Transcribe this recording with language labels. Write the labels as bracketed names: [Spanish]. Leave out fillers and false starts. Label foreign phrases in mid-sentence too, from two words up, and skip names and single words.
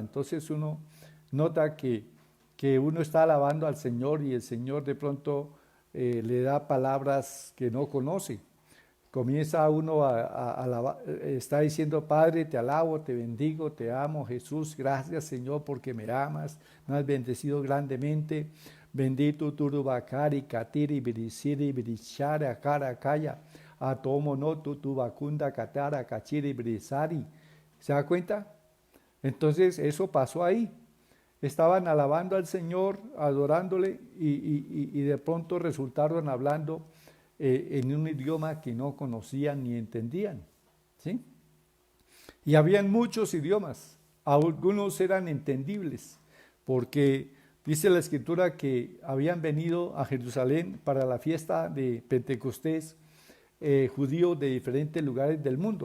[Spanish] Entonces uno nota que uno está alabando al Señor y el Señor de pronto le da palabras que no conoce. Comienza uno a alabar, está diciendo: Padre, te alabo, te bendigo, te amo, Jesús, gracias Señor porque me amas, me has bendecido grandemente. Bendito Turubakari, Katiri, Birisiri, Birishari, Akara, Kaya, Atomo no Tutubakunda, Katara, Kachiri, Birisari. ¿Se da cuenta? Entonces eso pasó ahí. Estaban alabando al Señor, adorándole y de pronto resultaron hablando en un idioma que no conocían ni entendían, ¿sí? Y habían muchos idiomas, algunos eran entendibles, porque dice la Escritura que habían venido a Jerusalén para la fiesta de Pentecostés judíos de diferentes lugares del mundo.